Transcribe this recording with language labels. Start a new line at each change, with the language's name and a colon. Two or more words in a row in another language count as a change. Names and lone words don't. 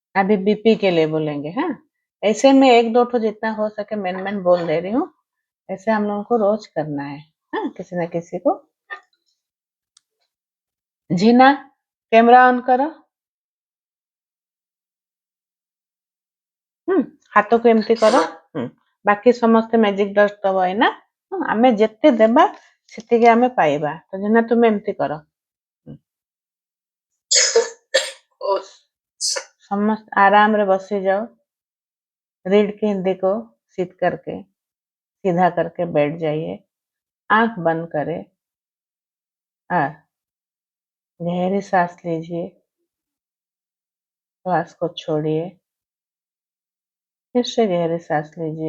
Hindi: अभी बीपी के लिए बोलेंगे, हाँ। ऐसे में एक दो ठो जितना हो सके मैन बोल दे रही हूँ। ऐसे हम लोगों को रोज करना है, हाँ, किसी न किसी को। जीना, कैमरा ऑन करो।
Odia: ହୁଁ, ହାତକୁ ଏମିତି କର। ବାକି ସମସ୍ତେ
English: magic dust
Odia: ଦବ ଏଇନା। ଆମେ ଯେତେ ଦେବା ସେତିକି ଆମେ ପାଇବା। ତ ଜିନା ତୁମେ ଏମିତି କର। ସମସ୍ତେ ଆରାମ ରେ ବସି ଯାଅ।
Hindi: रीढ़ की हड्डी को सीध करके, सीधा करके बैठ जाइए। आंख बंद करें और गहरी सांस लीजिए। श्वास को छोड़िए। फिर से गहरी सांस लीजिए।